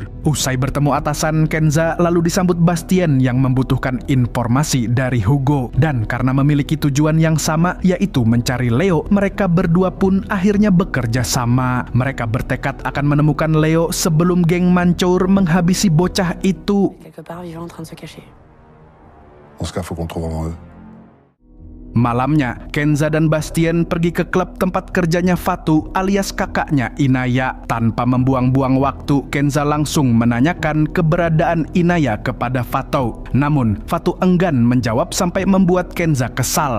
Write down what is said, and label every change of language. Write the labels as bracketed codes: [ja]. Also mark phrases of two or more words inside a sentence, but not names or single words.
[id] Usai bertemu atasan, Kenza lalu disambut Bastien yang membutuhkan informasi dari Hugo. Dan karena memiliki tujuan yang sama, yaitu mencari Leo, mereka berdua pun akhirnya bekerja sama. Mereka bertekad akan menemukan Leo sebelum geng Mancur menghabisi bocah itu. [fr] Quelque part vivant en train de se cacher. Dans ce cas, faut qu'on trouve vraiment eux. [id] Malamnya, Kenza dan Bastien pergi ke klub tempat kerjanya Fatu alias kakaknya Inaya. Tanpa membuang-buang waktu, Kenza langsung menanyakan keberadaan Inaya kepada Fatu. Namun, Fatu enggan menjawab sampai membuat Kenza kesal.